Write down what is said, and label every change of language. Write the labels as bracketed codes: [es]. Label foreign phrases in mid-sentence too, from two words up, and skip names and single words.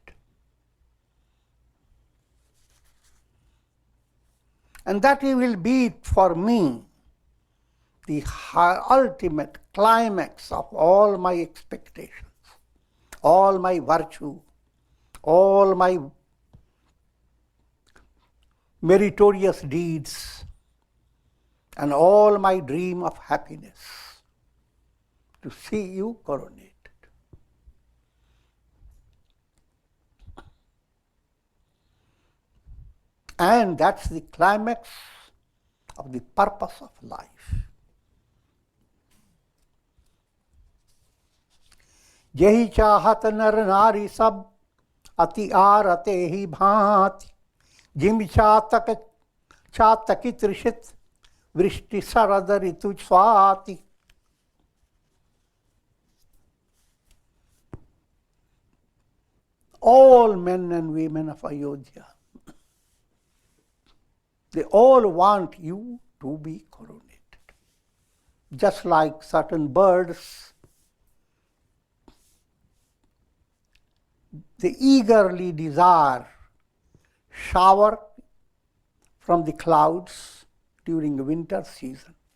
[en] And that will be for me the ultimate climax of all my expectations, all my virtue, all my meritorious deeds, and all my dream of happiness, to see you coronated. And that's the climax of the purpose of life. [awa] येहि चाहत नर नारि सब अति आरत हि भाँति, जिम चातक चातकि तृषित वृष्टि सरदरितु स्वाति. [en] All men and women of Ayodhya, they all want you to be coronated. Just like certain birds, they eagerly desire shower from the clouds during the winter season.